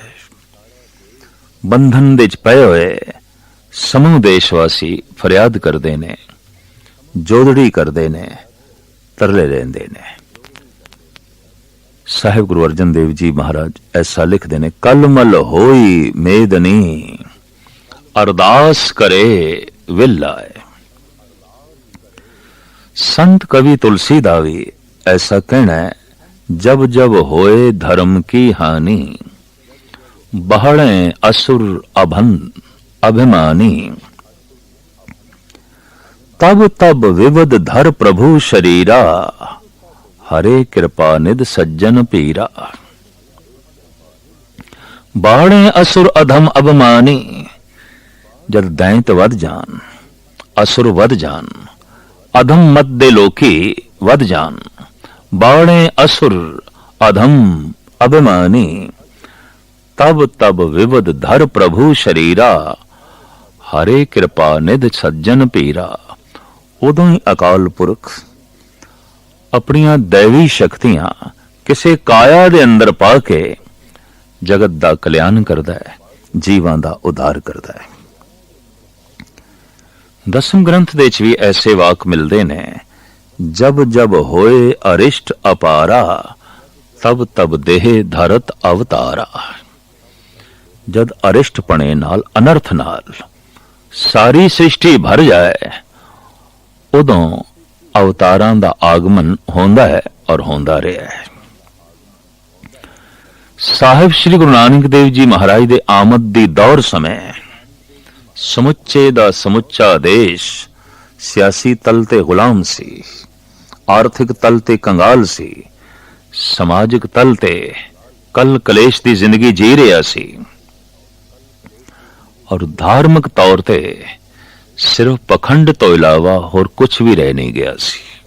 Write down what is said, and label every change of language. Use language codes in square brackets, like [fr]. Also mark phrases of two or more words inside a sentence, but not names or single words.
[pa] ਬੰਧਨ ਦੇ ਵਿਚ ਪਏ ਹੋਏ ਸਮੂਹ ਦੇਸ਼ਵਾਸੀ ਫਰਿਆਦ ਕਰਦੇ ਨੇ, ਜੋਦੜੀ ਕਰਦੇ ਨੇ, ਤਰਲੇ ਲੈਂਦੇ ਨੇ। ਸਾਹਿਬ ਗੁਰੂ ਅਰਜਨ ਦੇਵ ਜੀ ਮਹਾਰਾਜ ਐਸਾ ਲਿਖਦੇ ਨੇ, ਕਲਮਲ ਹੋਈ ਮੇਦਨੀ ਅਰਦਾਸ ਕਰੇ ਵਿਲਾਏ। ਸੰਤ ਕਵੀ ਤੁਲਸੀ ਦਾ ਭੀ ਐਸਾ ਕਹਿਣਾ ਹੈ, [awa] जब जब होए धर्म की हानि बहड़े असुर अभिमानी। तब तब विवद धर प्रभु शरीरा हरे कृपा निध सज्जन पीरा। बाड़े असुर अधम अभिमानी, [pa] ਜਦ ਦੈਂਤ ਵਧ ਜਾਣ, ਅਸੁਰ ਵਧ ਜਾਣ, ਅਧਮ ਮਤ ਦੇ ਲੋਕੀ ਵਧ ਜਾਣ। [awa] बाड़े असुर अधम अभिमानी, तब तब विवद धर प्रभु शरीरा, हरे कृपा निध सज्जन पीरा। [pa] ਉਦੋਂ ਹੀ ਅਕਾਲ ਪੁਰਖ ਅਪਣੀਆਂ ਦੈਵੀ ਸ਼ਕਤੀਆਂ ਕਿਸੇ ਕਾਇਆ ਦੇ ਅੰਦਰ ਪਾ ਕੇ ਜਗਤ ਦਾ ਕਲਿਆਣ ਕਰਦਾ ਹੈ, ਜੀਵਾਂ ਦਾ ਉਧਾਰ ਕਰਦਾ ਹੈ। ਦਸਮ ਗ੍ਰੰਥ ਦੇ ਚ ਭੀ ਐਸੇ ਵਾਕ ਮਿਲਤੇ ਨੇ, [bra] जब जब होए अरिष्ट अपारा, तब तब देह धरत अवतारा। [pa] ਜਦ ਅਰਿਸ਼ਟ ਪਣੇ ਨਾਲ ਅਨਰਥ ਨਾਲ ਸਾਰੀ ਸ੍ਰਿਸ਼ਟੀ ਭਰ ਜਾਏ, ਉਦੋਂ ਅਵਤਾਰਾਂ ਦਾ ਆਗਮਨ ਹੋਂਦਾ ਹੈ ਔਰ ਹੋਂਦਾ ਰਿਹਾ ਹੈ। ਸਾਹਿਬ ਸ੍ਰੀ ਗੁਰੂ ਨਾਨਕ ਦੇਵ ਜੀ ਮਹਾਰਾਜ ਦੇ ਆਮਦ ਦੀ ਦੌਰ ਸਮੇਂ ਸਮੁੱਚੇ ਦਾ ਸਮੁੱਚਾ ਦੇਸ਼ ਸਿਆਸੀ ਤਲ ਤੇ ਗੁਲਾਮ ਸੀ, ਆਰਥਿਕ ਤਲ ਤੇ ਕੰਗਾਲ ਸੀ, ਸਮਾਜਿਕ ਤਲ ਤੇ ਕਲ ਕਲੇਸ਼ ਦੀ ਜ਼ਿੰਦਗੀ ਜੀ ਰਿਹਾ ਸੀ, ਔਰ ਧਾਰਮਿਕ ਤੌਰ ਤੇ ਸਿਰਫ ਪਖੰਡ ਤੋਂ ਇਲਾਵਾ ਹੋਰ ਕੁਝ ਭੀ ਰਹਿ ਨਹੀਂ ਗਿਆ ਸੀ।